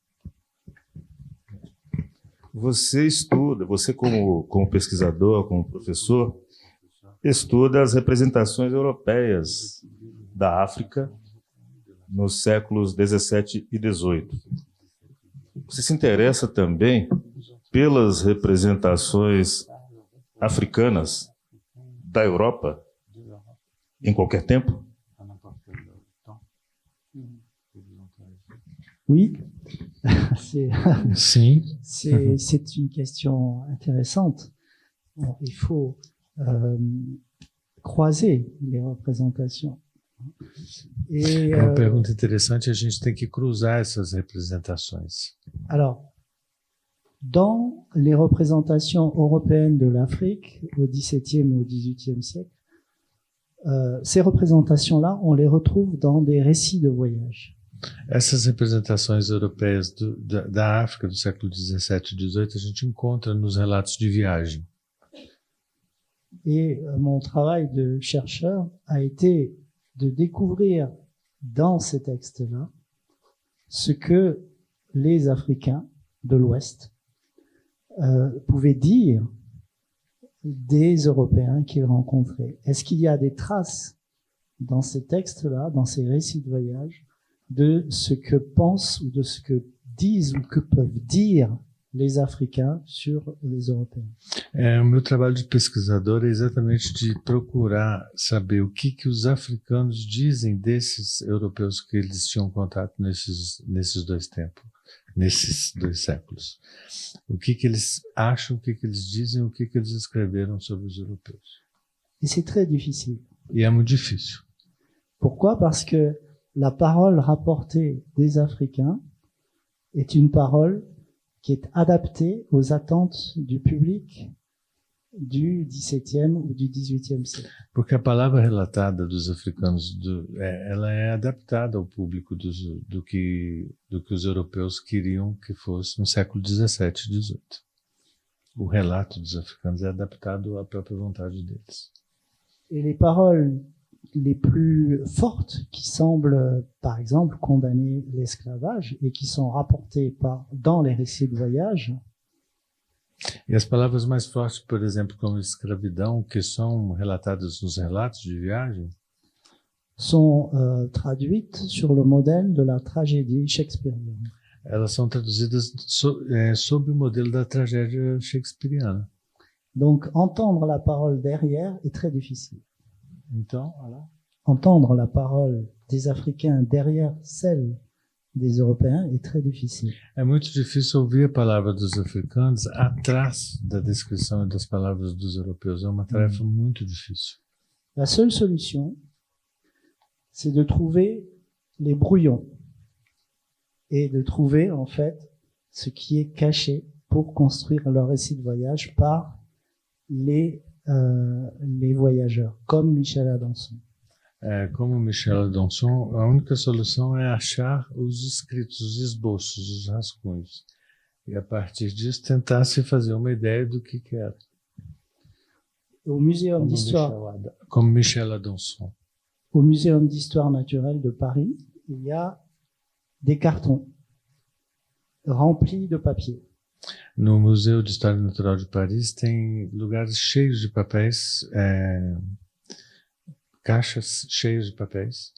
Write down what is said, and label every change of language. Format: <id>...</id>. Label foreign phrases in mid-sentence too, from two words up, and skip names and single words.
<pt>Você estuda, você como pesquisador, como professor, estuda as representações europeias da África nos séculos 17 e 18. Você se interessa também pelas representações africanas da Europa em qualquer tempo?</pt> <fr>Oui,</fr> <pt>Sim.</pt> <fr>C'est une question intéressante. Bon, il faut croiser les représentations.</fr> <pt>É uma pergunta interessante, a gente tem que cruzar essas representações.</pt> <fr>Alors, dans les représentations européennes de l'Afrique au XVIIe et au XVIIIe siècle, ces représentations-là, on les retrouve dans des récits de voyage.</fr> <pt>Essas representações europeias da África do século 17 e 18 a gente encontra nos relatos de viagem.</pt> <fr>Et mon travail de chercheur a été de découvrir dans ces textes-là ce que les Africains de l'Ouest pouvaient dire des Européens qu'ils rencontraient. Est-ce qu'il y a des traces dans ces textes-là, dans ces récits de voyage, de ce que pensent ou de ce que disent ou que peuvent dire les Africains sur les Européens?</fr> <pt>O meu trabalho de pesquisador é exatamente de procurar saber o que os africanos dizem desses europeus que eles tinham contato nesses dois tempos, nesses dois séculos. O que eles acham, o que eles dizem, o que eles escreveram sobre os europeus.</pt> <fr>Et c'est très difficile.</fr> <pt>E é muito difícil.</pt> <fr>Pourquoi? Parce que la parole rapportée des Africains est une parole qui est adaptée aux attentes du public du XVIIe ou du XVIIIe siècle.</fr> <pt>Porque a palavra relatada dos africanos, ela é adaptada ao público do que os europeus queriam que fosse no século 17 e 18. O relato dos africanos é adaptado à própria vontade deles.</pt> <fr>Et les paroles les plus fortes qui semblent, par exemple, condamner l'esclavage et qui sont rapportées dans les récits de voyage.</fr> <pt>E as palavras mais fortes, por exemplo, como escravidão, que são relatadas nos relatos de viagem,</pt> <fr>sont traduites sur le modèle de la tragédie shakespearienne.</fr> <pt>Elas são traduzidas sob o modelo da tragédia shakespeariana.</pt> <fr>Donc, entendre la parole derrière est très difficile.</fr> <pt>Então, voilà.</pt> <fr>Entendre la parole des Africains derrière celle des Européens est très difficile.</fr> <pt>É muito difícil ouvir a palavra dos africanos atrás da descrição das palavras dos europeus. É uma tarefa muito difícil.</pt> <fr>La seule solution, c'est de trouver les brouillons et de trouver en fait ce qui est caché pour construire leur récit de voyage par les voyageurs, comme Michel Adanson.</fr> <pt>Como Michel Adanson, a única solução é achar os escritos, os esboços, os rascunhos. E a partir disso tentar se fazer uma ideia do que era.</pt> <fr>Au Muséum d'Histoire, comme Michel Adanson. Au Muséum d'Histoire Naturelle de Paris, il y a des cartons remplis de papier.</fr> <pt>No Museu de História Natural de Paris tem lugares cheios de papéis, caixas cheias de papéis,</pt>